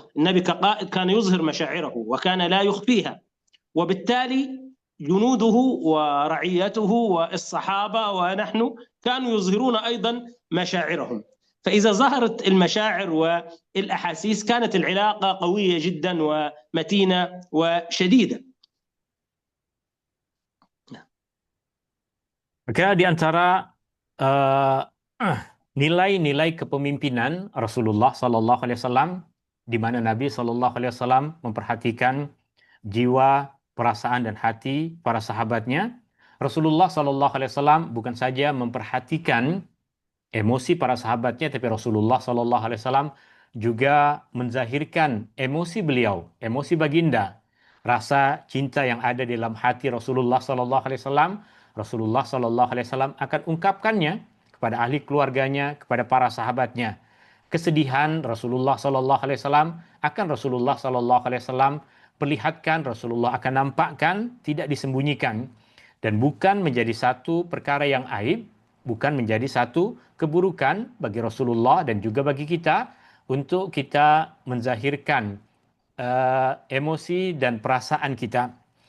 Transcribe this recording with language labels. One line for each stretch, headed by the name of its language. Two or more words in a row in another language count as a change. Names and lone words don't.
Arabic: النبي كقائد كان يظهر مشاعره وكان لا يخفيها، وبالتالي جنوده ورعيته والصحابة ونحن كانوا يظهرون أيضا مشاعرهم. فإذا ظهرت المشاعر والأحاسيس كانت العلاقة قوية جدا ومتينة وشديدة.
Malay: Maka di antara nilai-nilai kepemimpinan Rasulullah
Arabic: صلى الله عليه وسلم,
Malay: di mana Nabi Sallallahu
Arabic: عليه وسلم
Malay: memperhatikan jiwa, perasaan dan hati para sahabatnya, Rasulullah
Arabic: صلى الله عليه وسلم
Malay: bukan saja memperhatikan emosi para sahabatnya, tapi Rasulullah
Arabic: صلى الله عليه وسلم
Malay: juga menzahirkan emosi beliau, emosi baginda, rasa cinta yang ada di dalam hati Rasulullah
Arabic: صلى الله عليه وسلم.
Malay: Rasulullah
Arabic: صلى الله عليه وسلم
Malay: akan ungkapkannya kepada ahli keluarganya, kepada para sahabatnya. Kesedihan Rasulullah
Arabic: صلى الله عليه وسلم
Malay: akan Rasulullah
Arabic: صلى الله عليه وسلم
Malay: perlihatkan, Rasulullah akan nampakkan, tidak disembunyikan, dan bukan menjadi satu perkara yang aib, bukan menjadi satu keburukan bagi Rasulullah dan juga bagi kita untuk kita menzahirkan emosi dan perasaan kita.